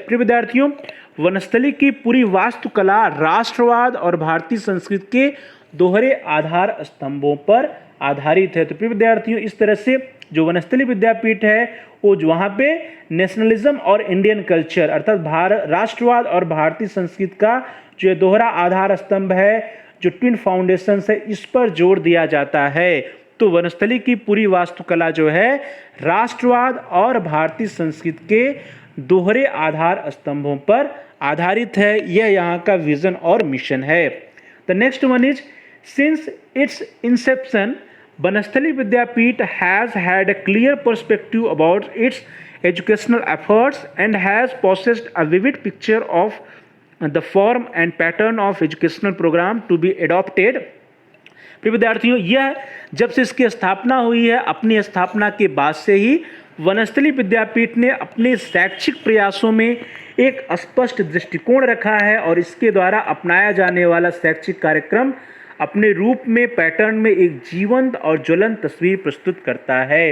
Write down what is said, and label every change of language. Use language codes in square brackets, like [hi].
[hi] प्रिय विद्यार्थियों, वनस्थली की पूरी वास्तुकला राष्ट्रवाद और भारतीय संस्कृति के दोहरे आधार स्तंभों पर आधारित है। तो प्रिय विद्यार्थियों, इस तरह से जो वनस्थली विद्यापीठ है वो वहाँ पे नेशनलिज्म और इंडियन कल्चर अर्थात राष्ट्रवाद और भारतीय संस्कृति का जो दोहरा आधार स्तंभ है, जो ट्विन फाउंडेशन है, इस पर जोर दिया जाता है। तो वनस्थली की पूरी वास्तुकला जो है राष्ट्रवाद और भारतीय संस्कृति के दोहरे आधार स्तंभों पर आधारित है। यह यहाँ का विजन और मिशन है। [en] The next one is since its inception Banasthali Vidyapith has had a clear perspective about its educational efforts and has possessed a vivid picture of the form and pattern of educational program to be adopted। [hi] प्रिय विद्यार्थियों, यह जब से इसकी स्थापना हुई है, अपनी स्थापना के बाद से ही वनस्थली विद्यापीठ ने अपने शैक्षिक प्रयासों में एक स्पष्ट दृष्टिकोण रखा है और इसके द्वारा अपनाया जाने वाला शैक्षिक कार्यक्रम अपने रूप में, पैटर्न में एक जीवंत और ज्वलंत तस्वीर प्रस्तुत करता है।